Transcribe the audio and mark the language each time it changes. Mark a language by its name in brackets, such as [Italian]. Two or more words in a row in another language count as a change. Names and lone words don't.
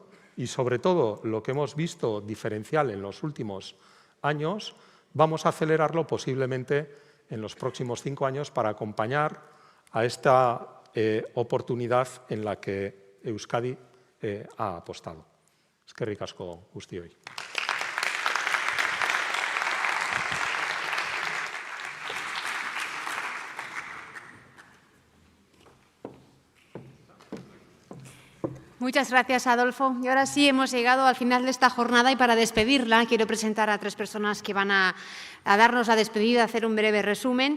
[Spanish] Y sobre todo lo que hemos visto diferencial en los últimos años, vamos a acelerarlo posiblemente en los próximos 5 años para acompañar a esta oportunidad en la que Euskadi ha apostado. [Basque] Eskerrik asko guztioi. [Spanish] Muchas gracias, Adolfo. Y ahora sí hemos llegado al final de esta jornada y para despedirla quiero presentar a 3 personas que van a darnos la despedida, a hacer un breve resumen.